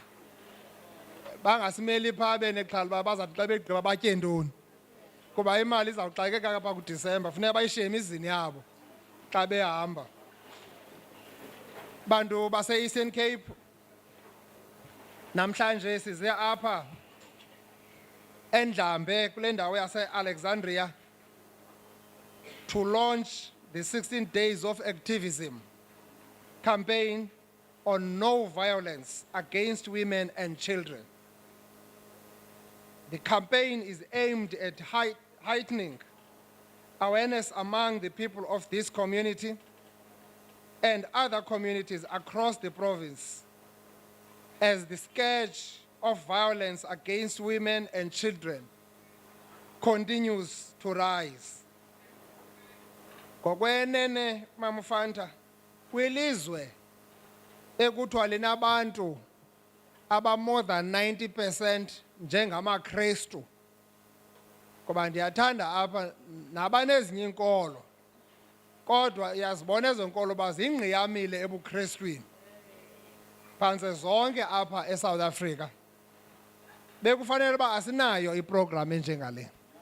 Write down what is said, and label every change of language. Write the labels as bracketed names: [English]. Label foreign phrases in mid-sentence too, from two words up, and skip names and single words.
[Xhosa] Bangasimeli phaa benexhala uba bazathi xa begqiba batye ntoni kuba imali izawuxakeka apha kuDisemba funeka bayishiye emizini yabo xa behamba. Bantu base-Eastern Cape namhlanje size apha eNdlambe kule ndawo yase-Alexandria [English] to launch the 16 days of activism campaign on no violence against women and children. The campaign is aimed at heightening awareness among the people of this community and other communities across the province as the scourge of violence against women and children continues to rise. [Xhosa] Ngokwenene mamufanta kwilizwe ekuthiwa linabantu aba [English] more than 90% [Xhosa] njengamaKristu ngoba ndiyathanda apha nabanezinye inkolo kodwa uyazibona ezo nkolo uba zingqiyamile ebuKrestwini phantse zonke apha eSouth Africa. Bekufanele uba asinayo iprogram enjengale.